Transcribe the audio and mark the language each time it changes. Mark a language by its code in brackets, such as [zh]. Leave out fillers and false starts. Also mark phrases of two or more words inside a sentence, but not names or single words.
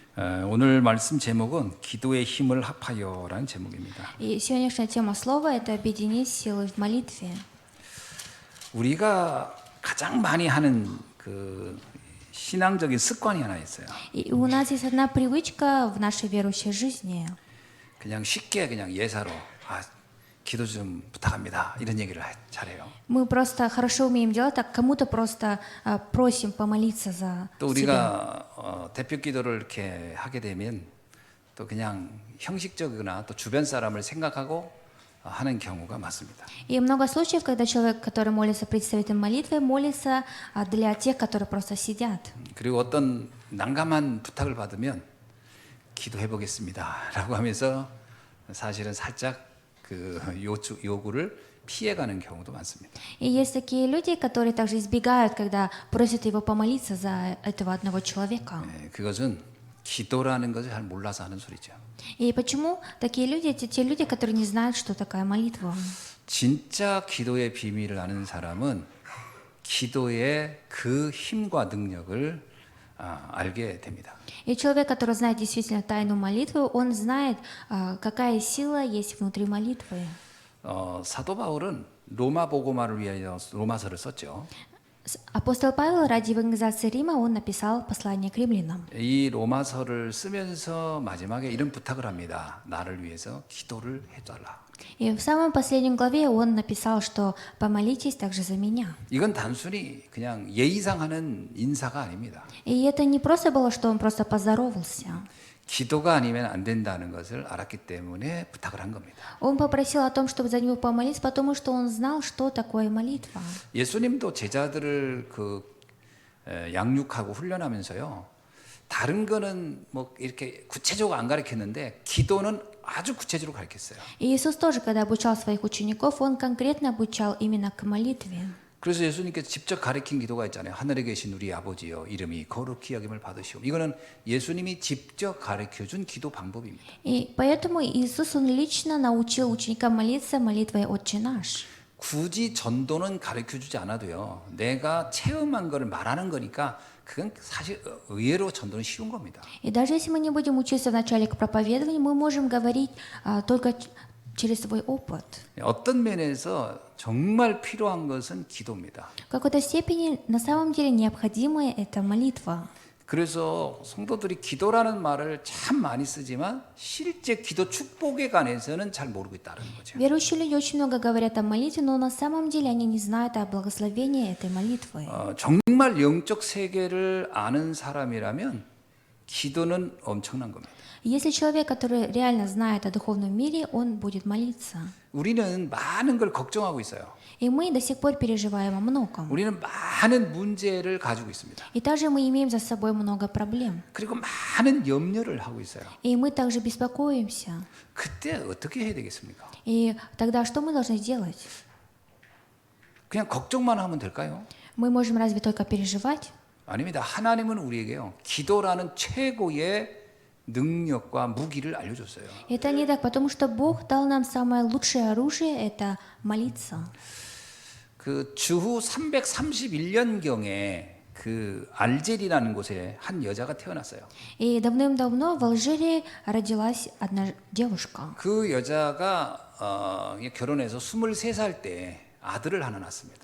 [ko] 오늘 말씀 제목은 기도의 힘을 합하여라는 제목입니다. [ru] И сегодняшняя тема слова – это объединить силы в молитве. [ko] 우리가 가장 많이 하는 그 신앙적인 습관이 하나 있어요. [ru] И у нас есть одна привычка в нашей верующей жизни. [ko] 그냥 쉽게 그냥 예사로 기도 좀 부탁합니다 이런 얘기를 잘해요. [ru] Мы просто хорошо умеем делать так, кому-то просто просим помолиться за [ko] 또 [ru] себя. [ko] 우리가 대표 기도를 이렇게 하게 되면 또 그냥 형식적이거나 또 주변 사람을 생각하고 하는 경우가 많습니다. [ru] И много случаев, когда человек, который молится представителем молитвы, молится для тех, которые просто сидят. [ko] 그리고 어떤 난감한 부탁을 받으면 기도해 보겠습니다라고 하면서 사실은 살짝 그 요구를 피해가는 경우도 많습니다. [ru] И есть такие люди, которые также избегают, когда просят его помолиться за этого одного человека. [ko] 그것은 기도라는 것을 잘 몰라서 하는 소리죠. [ru] И почему такие люди, это те люди, которые не знают, что такая молитва. [ko] 진짜 기도의 비밀을 아는 사람은 기도의 그 힘과 능력을 알게 됩니다. [ru] И человек, который знает действительно тайну молитвы, он знает, какая сила есть внутри молитвы. [ko] 사도 바울은 로마 복음화를 위하여 로마서를 썼죠. [ru] Апостол Павел ради евангелизации Рима он написал послание к римлянам. [ko] 이 로마서를 쓰면서 마지막에 이런 부탁을 합니다. 나를 위해서 기도를 해달라. [ru] И в самой последней главе он написал, что помолитесь также за меня. [ko] 이건 단순히 그냥 예의상 하는 인사가 아닙니다. [ru] И это не просто было, что он просто поздоровался. [ko] 기도가 아니면 안 된다는 것을 알았기 때문에 부탁을 한 겁니다. [ru] Он попросил о том, чтобы за него помолиться, потому что он знал, что такое молитва. [ko] 예수님도 제자들을 양육하고 훈련하면서요. 다른 거는 뭐 이렇게 구체적으로 안 가르쳤는데 기도는 아주 구체적으로 가르쳤어요. [ru] И Иисус тоже, когда обучал своих учеников, он конкретно обучал именно к молитве. [ko] 그래서 예수님께서 직접 가르친 기도가 있잖아요. 하늘에 계신 우리 아버지여 이름이 거룩히 여김을 받으시오. 이거는 예수님이 직접 가르쳐준 기도 방법입니다. [ru] И поэтому Иисус, он лично научил ученикам молиться молитвой «Отче наш». [ko] 굳이 전도는 가르쳐주지 않아도요. 내가 체험한 거를 말하는 거니까 그건 사실 의외로 전도는 쉬운 겁니다. [ru] И даже если мы не будем учиться вначале к проповедованию, мы можем говорить только через свой опыт. [ko] 어떤 면에서 정말 필요한 것은 기도입니다. [ru] В какой-то степени на самом деле необходимая это молитва. [ko] 그래서 성도들이 기도라는 말을 참 많이 쓰지만 실제 기도 축복에 관해서는 잘 모르고 있다는 거죠. [ru] Верующие люди очень много говорят о молитве, но на самом деле они не знают о благословении этой молитвы. [ko] 정말 영적 세계를 아는 사람이라면 기도는 엄청난 겁니다. [ru] Если человек, который реально знает о духовном мире, он будет молиться. [ko] 우리는 많은 걸 걱정하고 있어요. [ru] И мы до сих пор переживаем о многом. [ko] 우리는 많은 문제를 가지고 있습니다. [ru] И также мы имеем за собой много проблем. [ko] 그리고 많은 염려를 하고 있어요. [ru] И мы также беспокоимся. [ko] 그때 어떻게 해야 되겠습니까? [ru] И тогда что мы должны сделать? [ko] 그냥 걱정만 하면 될까요? [ru] Мы можем разве только переживать? [ko] 아닙니다. 하나님은 우리에게요. 기도라는 최고의 능력과 무기를 알려줬어요. [ru] Это не так, потому что Бог дал нам самое лучшее оружие – это молиться. [ko] 그 주후 331년경에 그 알제리라는 곳에 한 여자가 태어났어요. [ru] И давным-давно в Алжире родилась одна девушка. [ko] 그 여자가 결혼해서 23살 때 아들을 하나 낳았습니다.